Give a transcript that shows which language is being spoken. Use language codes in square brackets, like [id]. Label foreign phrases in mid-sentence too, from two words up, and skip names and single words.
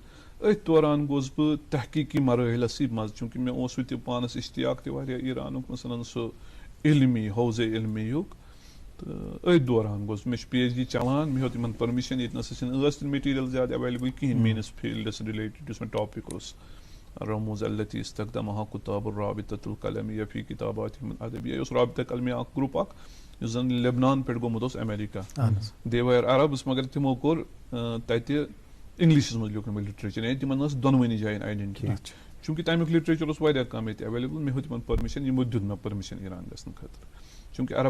[ks] أتھۍ دوران گوٚوُس بہٕ تحقیٖقی مرٲحلسٕے منٛز, چوٗنٛکہِ مےٚ اوس تہِ پانس اشتیاق تہِ واریاہ ایٖرانُک, مثلاً سُہ علمی حوضے علمیُک. تہٕ أتھۍ دوران گوٚوُس, مےٚ چھُ PhD چلان, مےٚ ہیوٚت یِمن پٔرمِشن. ییٚتہِ نَسا چھِنہٕ ٲس نہٕ میٹیٖریل زیادٕ ایویلیبل کِہینۍ میٲنِس فیٖلڈس رِلیٹڈ, یُس مےٚ ٹاپِک اوس. [ar] رموز التی استخدمها کتاب الرابطة القلمیہ فی کتاباتہم الادبیہ. [ks] یہِ اوس رابطہ قلمیہ اکھ گروپ اکھ یُس زن لبنان پٮ۪ٹھ گوٚمُت اوس امریکہ. [en] they were [ks] عربس, مگر تِمو کوٚر تتہِ انگلشس مز لیوکھ مےٚ لِٹریچر یعنی تِمن ٲس دۄنوٕنی جایَن آیڈنٹی چوٗنٛکہِ تَمیُک لِٹریچر اوس واریاہ کم ییٚتہِ ایویلیبل مےٚ ہیوٚت تِمن پٔرمِشن یِمو دیُت مےٚ پٔرمِشن ایران گژھنہٕ خٲطرٕ چوٗنٛکہِ عرب